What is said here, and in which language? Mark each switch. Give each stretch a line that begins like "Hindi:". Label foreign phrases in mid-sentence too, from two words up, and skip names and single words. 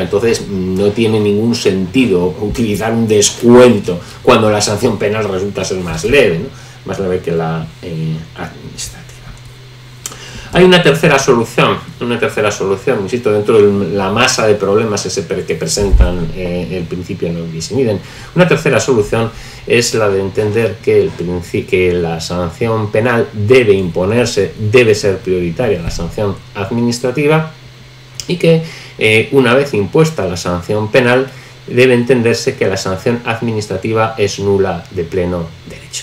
Spanish: Entonces no tiene ningún sentido utilizar un descuento cuando la sanción penal resulta ser más leve, ¿no? Más leve que la administrativa. Hay una tercera solución, insisto, dentro de la masa de problemas que presentan el principio
Latin: non bis in idem.
Spanish: Una tercera solución es la de entender que la sanción penal debe imponerse, debe ser prioritaria la sanción administrativa, y que una vez impuesta la sanción penal debe entenderse que la sanción administrativa es nula de pleno derecho.